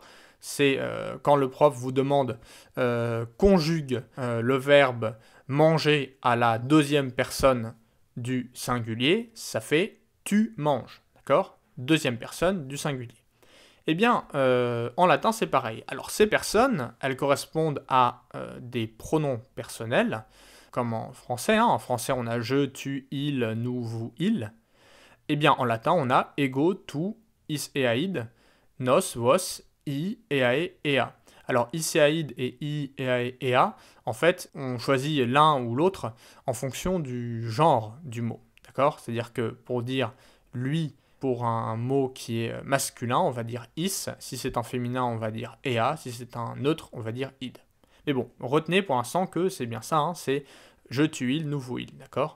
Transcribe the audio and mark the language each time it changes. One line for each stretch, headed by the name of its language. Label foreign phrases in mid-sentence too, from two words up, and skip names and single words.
French: C'est quand le prof vous demande conjugue le verbe manger à la deuxième personne du singulier, ça fait tu manges, d'accord? Deuxième personne du singulier. Eh bien, en latin, c'est pareil. Alors, ces personnes, elles correspondent à des pronoms personnels, comme en français. Hein. En français, on a je, tu, il, nous, vous, il. Eh bien, en latin, on a
Latin: ego, tu, is, eaid, nos, vos, i, eae, ea. Alors, iseaid et i, eae, ea,
French: en fait, on choisit l'un ou l'autre en fonction du genre du mot. D'accord? C'est-à-dire que pour dire lui, pour un mot qui est masculin, on va dire is. Si c'est un féminin, on va dire ea. Si c'est un neutre, on va dire id. Mais bon, retenez pour l'instant que c'est bien ça, hein, c'est je, tu, il, nous, vous, il, d'accord?